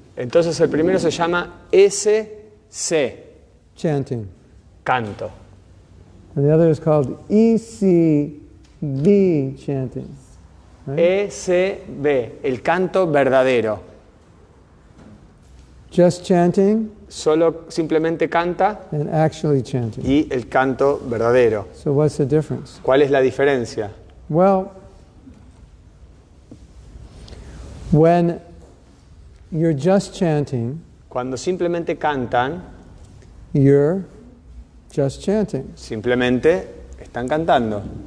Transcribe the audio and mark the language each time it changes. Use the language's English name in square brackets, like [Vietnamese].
[Spanish] Entonces el primero se llama SC. [English] Chanting. [Spanish] Canto. [English] And the other is called ECB chanting. Right? [Spanish] ECB. El canto verdadero. [English] Just chanting [Spanish] Solo simplemente canta [English] and actually chanting. [Spanish] y el canto verdadero. [English] So what's the difference? [Spanish] ¿Cuál es la diferencia? [English] Well, when you're just chanting, [Spanish] Cuando simplemente cantan, [English] you're just chanting. [Spanish] simplemente están cantando.